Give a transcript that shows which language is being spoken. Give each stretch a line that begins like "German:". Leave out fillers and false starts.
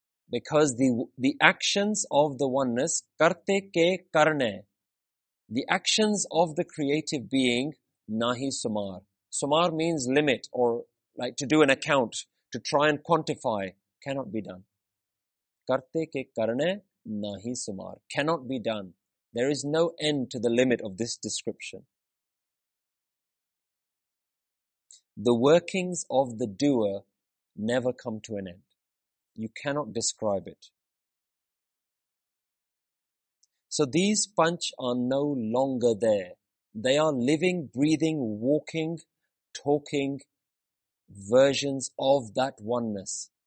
English: Because the actions of the oneness,
Punjabi: ਕਰਤੇ ਕੇ ਕਰਨੇ,
English: the actions of the creative being,
Punjabi: ਨਹੀ ਸੁਮਾਰ.
English: Sumar means limit, or like to do an account, to try and quantify, cannot be done.
Punjabi: ਕਰਤੇ ਕੇ ਕਰਨੇ, ਨਹੀ ਸੁਮਾਰ,
English: cannot be done. There is no end to the limit of this description. The workings of the doer never come to an end. You cannot describe it. So these panch are no longer there. They are living, breathing, walking, talking versions of that oneness.